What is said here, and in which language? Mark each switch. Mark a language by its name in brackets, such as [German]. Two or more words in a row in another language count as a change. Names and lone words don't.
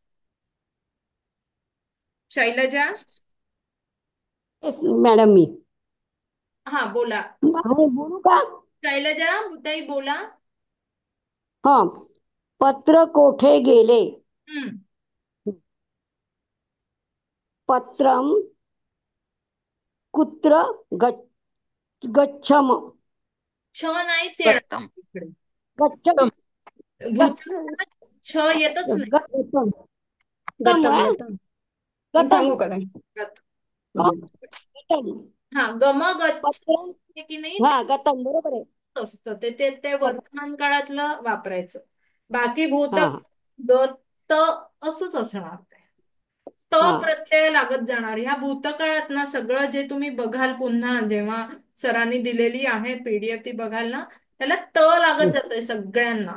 [Marathi] शैलजा. मॅडम मी हा, बोला. आहे, बोलू का? शैलजा ताई बोला. हा. पत्र कोठे गेले? हम्म. [Sanskrit] पत्रम कुत्र गच्छम. [Marathi] छ नाहीच येणार गतम. इकडे. गच्छम. भूत छ येतच नाही. गतम. गतम. गतम. मी गतम. सांगू का ताई? गतम. हा, गच्छ पत्रम. आहे की नाही हा, गतम बरोबर आहे. असतं ते ते ते वर्तमान काळातलं वापरायचं. बाकी भूत हा गत असंच असणार ते. त हा प्रत्यय लागत जाणार. ह्या भूतकाळात ना सगळं जे तुम्ही बघाल पुन्हा, जेव्हा सरांनी दिलेली आहे पीडीएफ ती बघाल ना, त्याला त लागत जातोय सगळ्यांना.